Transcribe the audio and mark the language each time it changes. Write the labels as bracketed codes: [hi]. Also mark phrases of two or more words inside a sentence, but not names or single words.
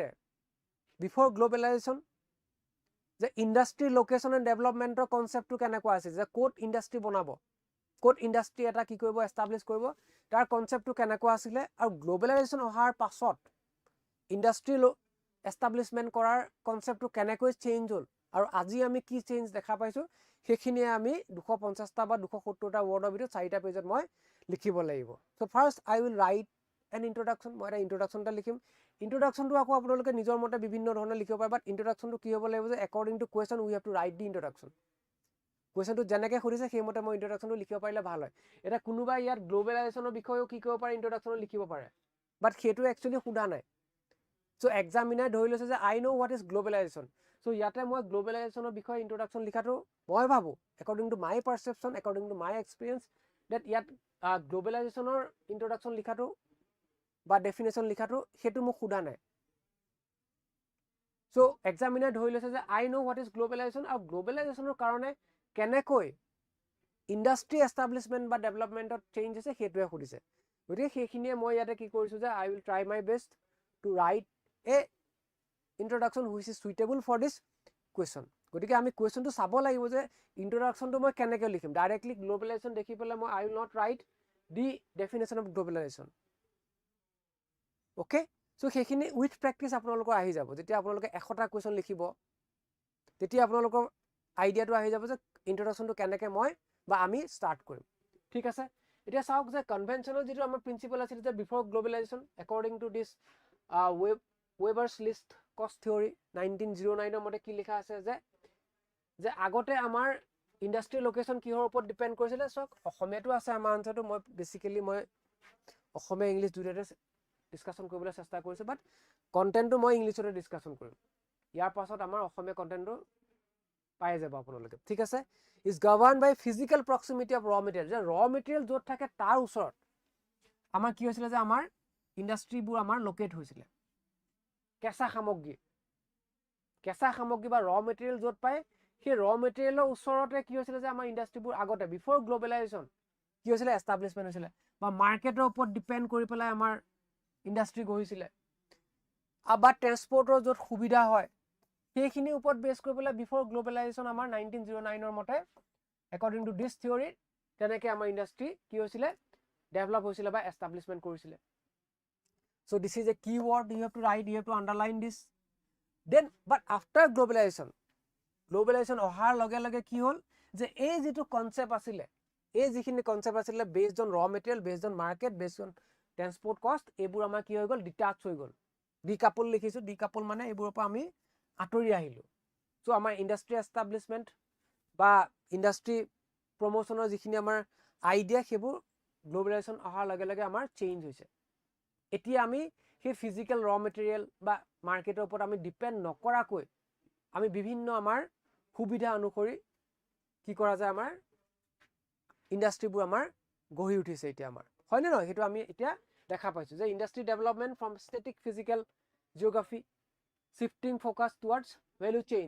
[en] before globalization [as] যে [en] industry location and development [as] কনসেপ্টটো কেনেকুৱা আছে যে কোড ইন্ডাষ্ট্ৰি বনাব কোড ইন্ডাষ্ট্ৰি এটা কি কৰিব এস্টাবলিশ কৰিব তাৰ কনসেপ্টটো কেনেকুৱা আছিল আৰু গ্লোবেলাইজেশন অহাৰ পাছত [en] industry establishment [as] কৰাৰ কনসেপ্টটো কেনেকৈ চেঞ্জ হল আৰু আজি আমি কি চেঞ্জ দেখা পাইছো সেইখিনি আমি 250টা বা 270টা ওয়াৰ্ডৰ ভিতৰত 4টা পেজত মই লিখিব লাগিব [en] so first I will write an introduction [as] মই এটা ইন্ট্ৰোডাকশনটা লিখিম ইন্ট্ৰোডাকশনটো আকৌ আপোনালোকে নিজৰ মতে বিভিন্ন ধৰণে লিখিব পাৰে বাট ইন্ট্ৰোডাকশনটো কি হ'ব লাগিব যে [en] according to question we have to write the introduction [as] কোৱেশ্চনটো যেনেকৈ খুদিছে সেই মতে মই ইন্ট্ৰোডাকশনটো লিখিব পাৰিলে ভাল হয় এটা কোনোবা ইয়াত গ্লোবেলাইজেশনৰ বিষয়েও কি কৰিব পাৰে ইন্ট্ৰোডাকশনত লিখিব পাৰে বাট সেইটো একচুয়ালি খুদা নাই [en] So examiner [as] ধৰি লৈছে যে [en] I know what is globalization. [as] So ইয়াতে মই globalizationৰ বিষয়ে introduction লিখাটো মই ভাবো [en] according to my perception, according to my experience, that [as] ইয়াত globalizationৰ introduction লিখাটো বা definition লিখাটো হেতু মোক খুদা নাই. [en] So examiner [as] ধৰি লৈছে যে [en] I know what is globalization, [as] আৰু globalizationৰ কাৰণে কেনেকৈ [en] industry establishment [as] বা developmentত change হৈছে হেতুৱে খুদিছে. গতিকে সেইখিনিয়ে মই ইয়াতে কি কৰিছো যে [en] I will try my best to write a introduction which is suitable for this question. [as] গতিকে আমি কোৱেশ্যনটো চাব লাগিব যে ইন্ট্ৰডাকশনটো মই কেনেকৈ লিখিম. ডাইৰেক্টলি গ্লোবেলাইজেশ্যন দেখি পেলাই মই [en] I will not write the definition of globalization. Okay, so [as] সেইখিনি [en] with practice [as] আপোনালোকৰ আহি যাব. যেতিয়া আপোনালোকে 100টা কোৱেশ্যন লিখিব তেতিয়া আপোনালোকৰ আইডিয়াটো আহি যাব যে ইন্ট্ৰডাকশনটো কেনেকৈ মই বা আমি ষ্টাৰ্ট কৰিম. ঠিক আছে, এতিয়া চাওক যে কনভেনচনেল যেটো আমাৰ প্ৰিন্সিপল আছিল যে [en] before globalization according to this Weber's list cost theory 1909 [as] মতে কি লিখা আছে যে আগতে আমাৰ ইন্ডাষ্ট্ৰি লোকেশন কিহৰ ওপৰত ডিপেন্ড কৰিছিল. সক অসমীয়াটো আছে আমাৰ আনসাৰটো মই বেসিক্যালি মই অসমীয়া ইংলিশ দুইটাতে ডিসকাশন কৰিবলৈ চেষ্টা কৰিছো, বাট কন্টেন্টটো মই ইংলিশতে ডিসকাশন কৰিম. ইয়াৰ পাছত আমাৰ অসমীয়া কন্টেন্টটো পাই যাব আপোনালোকে. ঠিক আছে, [en] is governed by physical proximity of raw material. [as] যে [en] raw material [as] য'ত থাকে তাৰ ওচৰত আমাৰ কি হৈছিল যে আমাৰ ইন্ডাষ্ট্ৰিবোৰ আমাৰ লোকেট হৈছিল. কেঁচা সামগ্ৰী বা [en] raw material [as] য'ত পায় সেই [en] raw material [as] ওচৰতে কি হৈছিল যে আমাৰ ইন্ডাষ্ট্ৰিবোৰ আগতে [en] before globalization [as] কি হৈছিল এষ্টাব্লিছমেণ্ট হৈছিল বা মাৰ্কেটৰ ওপৰত ডিপেন্ড কৰি পেলাই আমাৰ ইন্ডাষ্ট্ৰি গঢ়িছিল. বা ট্ৰান্সপৰ্টৰ য'ত সুবিধা হয় সেইখিনিৰ ওপৰত বেছ কৰি পেলাই [en] before globalization [as] আমাৰ 1909 মতে [en] according to this theory [as] তেনেকৈ আমাৰ ইন্ডাষ্ট্ৰি কি হৈছিল ডেভেলপ হৈছিল বা এষ্টাব্লিছমেণ্ট কৰিছিল. [en] So this is a key word you have to write, you have to underline this. Then but after globalization [as] অহাৰ লগে লগে কি হ'ল যে এই যেটো কনসেপ্ট আছিল এই যিখিনি কনসেপ্ট আছিল [en] based on raw material, based on market, based on transport cost, [as] এইবোৰ আমাৰ কি হৈ গ'ল ডিটাচ হৈ গ'ল. ডিকাপল লিখিছো, ডিকাপল মানে এইবোৰৰ পৰা আমি আঁতৰি আহিলো. সো আমাৰ [en] industry establishment [as] বা [en] industry promotion [as] যিখিনি আমাৰ আইডিয়া সেইবোৰ গ্লোবেলাইজেশ্যন অহাৰ লগে লগে আমাৰ চেঞ্জ হৈছে. এতিয়া আমি সেই [en] physical raw material [as] বা মাৰ্কেটৰ ওপৰত আমি ডিপেন্ড নকৰাকৈ আমি বিভিন্ন আমাৰ সুবিধা অনুসৰি কি কৰা যায় আমাৰ ইন্ডাষ্ট্ৰিবোৰ আমাৰ গঢ়ি উঠিছে এতিয়া আমাৰ হয় নে নহয় হেতু আমি এতিয়া দেখা পাইছো যে [en] industry development from static physical geography shifting focus towards value chains.